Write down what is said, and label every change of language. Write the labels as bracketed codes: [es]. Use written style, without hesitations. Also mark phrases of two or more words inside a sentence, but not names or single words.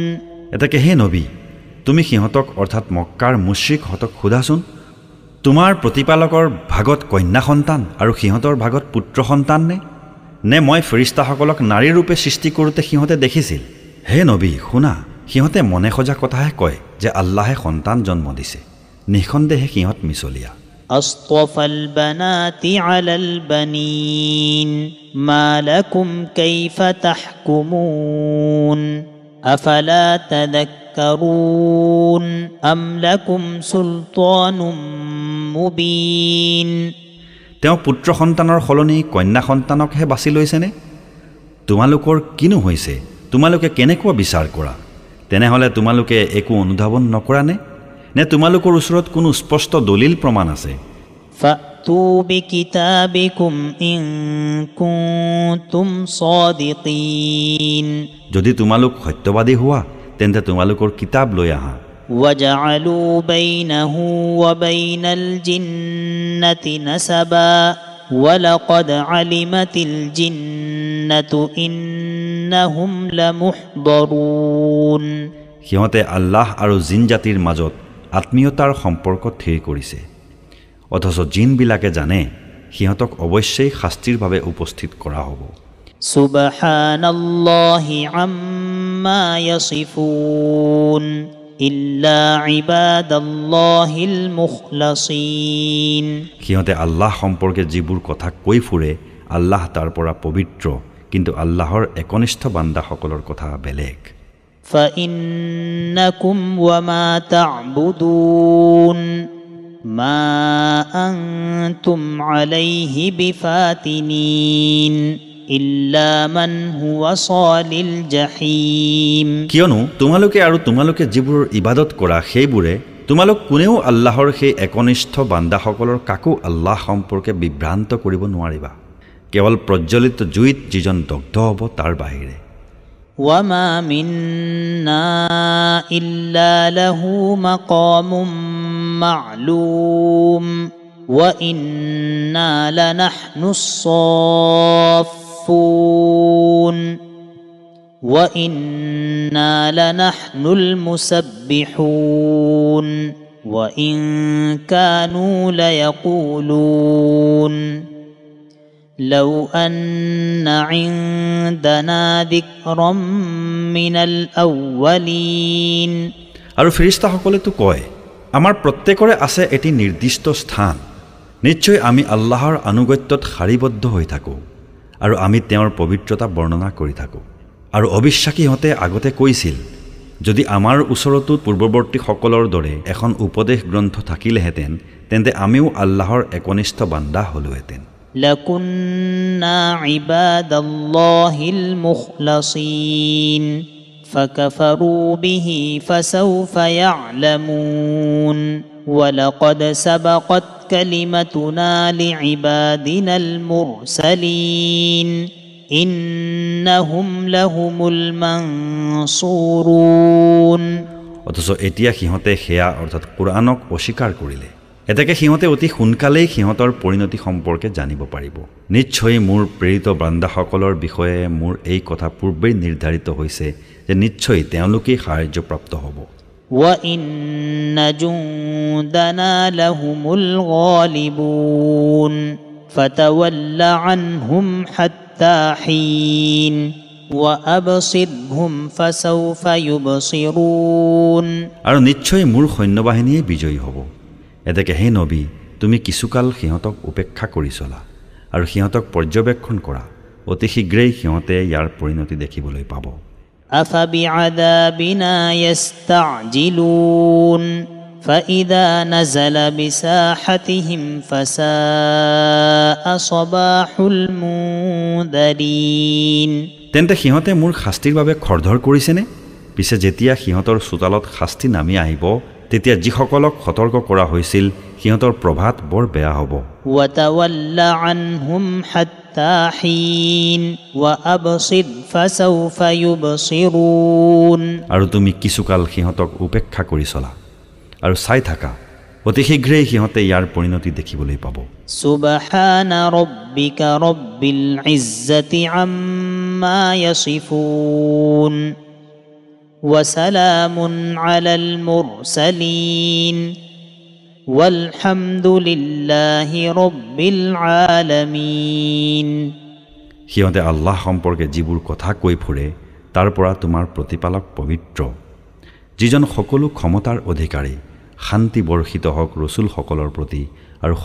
[as] এটাকে হে নবী, তুমি সিহঁতক অৰ্থাৎ মক্কাৰ মুশ্ৰিকহঁতক সোধাচোন, তোমাৰ প্ৰতিপালকৰ ভাগত কন্যা সন্তান আৰু সিহঁতৰ ভাগত পুত্ৰ সন্তান নে মই ফেৰিস্তাসকলক নাৰী ৰূপে সৃষ্টি কৰোঁতে সিহঁতে দেখিছিল? হে নবী, শুনা, সিহঁতে মনে সজা কথাহে কয় যে আল্লাহে সন্তান জন্ম দিছে। নিঃসন্দেহে সিহঁত মিছলীয়া। [ar] أصطفى البنات على البنين ما لكم كيف تحكمون أفلا تذكرون أم لكم سلطان مبين [as] তেওঁ পুত্ৰ সন্তানৰ সলনি কন্যা সন্তানকহে বাছি লৈছেনে? তোমালোকৰ কিনো হৈছে? তোমালোকে কেনেকুৱা বিচাৰ কৰা? তেনেহ'লে তোমালোকে একো অনুধাৱন নকৰা নে তোমালোকৰ ওচৰত কোনো স্পষ্ট দলিল প্ৰমাণ আছে? [ar] فأتوا بكتابكم إن كنتم صادقين [as] যদি তোমালোক সত্যবাদী হোৱা তেন্তে তোমালোকৰ কিতাপ লৈ আহা। [ar] وجعلوا بينه وبين الجنة نسبا ولقد علمت الجنة إنهم لمحضرون [as] সিহঁতে আল্লাহ আৰু জিন জাতিৰ মাজত আত্মীয়তাৰ সম্পৰ্ক থিৰ কৰিছে, অথচ জিনবিলাকে জানে সিহঁতক অৱশ্যেই শাস্তিৰ বাবে উপস্থিত কৰা হ'ব। [ar] سبحان الله عما يصفون إلا عباد الله المخلصين [as] সিহঁতে আল্লাহ সম্পৰ্কে যিবোৰ কথা কৈ ফুৰে আল্লাহ তাৰ পৰা পবিত্ৰ কিন্তু আল্লাহৰ একনিষ্ঠ বান্দাসকলৰ কথা বেলেগ [ar] فإنكم وما تعبدون ما أنتم عليه بفاتنين إلا من هو صال الجحيم [as] কিয়নো তোমালোকে যিবোৰ ইবাদত কৰা সেইবোৰে তোমালোক কোনেও আল্লাহৰ সেই একনিষ্ঠ বান্দাসকলৰ কাকো আল্লাহ সম্পৰ্কে বিভ্ৰান্ত কৰিব নোৱাৰিবা কেৱল প্ৰজ্বলিত জুইত যিজন দগ্ধ হ'ব তাৰ বাহিৰে [ar] وما منا إلا له مقام معلوم وإنا لنحن الصافون وإنا لنحن المسبحون وإن كانوا ليقولون لو أن عندنا ذكرا من الأولين [as] আৰু ফেৰেশতাসকলেতো কয় আমাৰ প্ৰত্যেকৰে আছে এটি নিৰ্দিষ্ট স্থান নিশ্চয় আমি আল্লাহৰ অনুগত্যত শাৰীবদ্ধ হৈ থাকো আৰু আমি তেওঁৰ পবিত্ৰতা বৰ্ণনা কৰি থাকো আৰু অবিশ্বাসীহঁতে আগতে কৈছিল যদি আমাৰ ওচৰতো পূৰ্বৱৰ্তী সকলৰ দৰে এখন উপদেশ গ্ৰন্থ থাকিলেহেঁতেন তেন্তে আমিও আল্লাহৰ একনিষ্ঠ বান্দা হলোহেঁতেন [ar] لكنا عباد الله المخلصين فكفروا به فسوف يعلمون ولقد سبقت كلمتنا لعبادنا المرسلين إنهم لهم المنصورون [as] অথচ এতিয়া সিহঁতে সেয়া অৰ্থাৎ কোৰআনক অস্বীকাৰ কৰিলে এতেকে সিহঁতে অতি সোনকালেই সিহঁতৰ পৰিণতি সম্পৰ্কে জানিব পাৰিব নিশ্চয় মোৰ প্ৰেৰিত বান্দাসকলৰ বিষয়ে মোৰ এই কথা পূৰ্বেই নিৰ্ধাৰিত হৈছে যে নিশ্চয় তেওঁলোকেই সাহায্যপ্ৰাপ্ত হ'ব [ar] وَإِنَّ جُندَنَا لَهُمُ الْغَالِبُونَ فَتَوَلَّ عَنْهُمْ حَتَّى حِينٍ وَأَبْصِرْهُمْ فَسَوْفَ يُبْصِرُونَ [as] আৰু নিশ্চয় মোৰ সৈন্যবাহিনীয়ে বিজয়ী হ'ব এতেকে হে নবী তুমি কিছুকাল সিহঁতক উপেক্ষা কৰি চলা আৰু সিহঁতক পৰ্যবেক্ষণ কৰা অতি শীঘ্ৰেই সিহঁতে ইয়াৰ পৰিণতি দেখিবলৈ পাব [ar] أَفَبِعَذَابِنَا يَسْتَعْجِلُونَ فَإِذَا نَزَلَ بِسَاحَتِهِمْ فَسَاءَ صَبَاحُ الْمُنذَرِينَ [as] তেন্তে সিহঁতে মোৰ শাস্তিৰ বাবে খৰধৰ কৰিছেনে পিছে যেতিয়া সিহঁতৰ চোতালত শাস্তি নামি আহিব তেতিয়া যিসকলক সতৰ্ক কৰা হৈছিল সিহঁতৰ প্ৰভাত বৰ বেয়া হ'ব [ar] وَتَوَلَّ عَنْهُمْ حَتَّى حِينٍ وَأَبْصِرْ فَسَوْفَ يُبْصِرُونَ [as] আৰু তুমি কিছুকাল সিহঁতক উপেক্ষা কৰি চলা আৰু চাই থাকা অতি শীঘ্ৰেই সিহঁতে ইয়াৰ পৰিণতি দেখিবলৈ পাব [ar] سُبْحَانَ رَبِّكَ رَبِّ الْعِزَّةِ عَمَّا يَصِفُونَ وَسَلَامٌ عَلَى الْمُرْسَلِينَ وَالْحَمْدُ لِلَّهِ رَبِّ الْعَالَمِينَ [as] সিহঁতে আল্লাহ সম্পৰ্কে যিবোৰ কথা কৈ ফুৰে তাৰ পৰা তোমাৰ প্ৰতিপালক পবিত্ৰ যিজন সকলো ক্ষমতাৰ অধিকাৰী শান্তি বৰ্ষিত হওক ৰসুলসকলৰ প্ৰতি আৰু